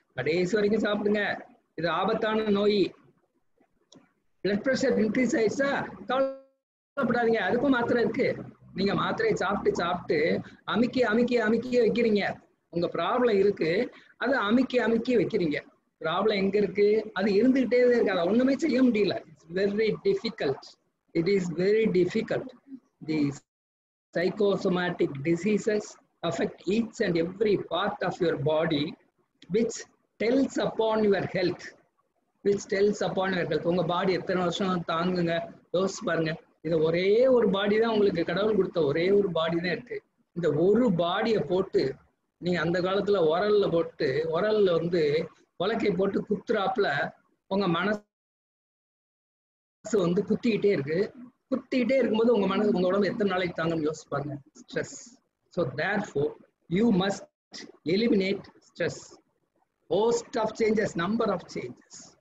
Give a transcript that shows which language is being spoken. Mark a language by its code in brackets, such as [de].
[ta] கடைசி வரைக்கும் சாப்பிடுங்க. இது ஆபத்தான நோய். பிளட் ப்ரெஷர் இன்க்ரீஸ் ஆயிடுச்சா கவலைப்படாதீங்க, அதுக்கும் மாத்திரை இருக்கு. நீங்க மாத்திரையை சாப்பிட்டு சாப்பிட்டு அமுக்கி அமுக்கி அமுக்கி வைக்கிறீங்க. உங்க ப்ராப்ளம் இருக்கு, அது அமுக்கி அமுக்கி வைக்கிறீங்க. ப்ராப்ளம் எங்க இருக்கு, அது இருந்துகிட்டே இருக்கு, அதை ஒண்ணுமே செய்ய முடியல. [en] It's very difficult. It is very difficult. The psychosomatic diseases affect each and every part of your body, which tells upon your health. Which tells upon your health. [ta] உங்க பாடி எத்தனை வருஷம் தாங்குங்க யோசிச்சு பாருங்க. இது ஒரே ஒரு பாடி தான் உங்களுக்கு கடவுள் கொடுத்த ஒரே ஒரு பாடி தான் இருக்கு. இந்த ஒரு பாடியை போட்டு நீங்க அந்த காலத்துல உரல்ல போட்டு உரல்ல வந்து உலக்கை போட்டு குத்துறாப்புல உங்க மனசு வந்து குத்திக்கிட்டே இருக்கு. குத்திக்கிட்டே இருக்கும்போது உங்க மனசு உங்க உடம்பு எத்தனை நாளைக்கு தாங்கன்னு யோசிச்சு பாருங்க. [en] Stress. So therefore you must eliminate stress. Host of changes, number of changes.